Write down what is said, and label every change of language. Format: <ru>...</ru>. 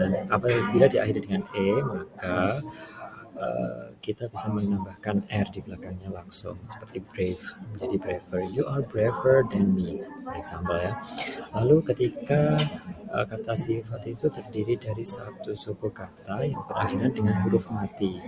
<id>Apabila diakhiri dengan E, maka kita bisa menambahkan R di belakangnya langsung, seperti brave menjadi braver.</id> <en>You are braver than me, for example ya.</en> <id>Lalu ketika kata sifat itu terdiri dari satu suku kata yang berakhiran dengan huruf mati.</id>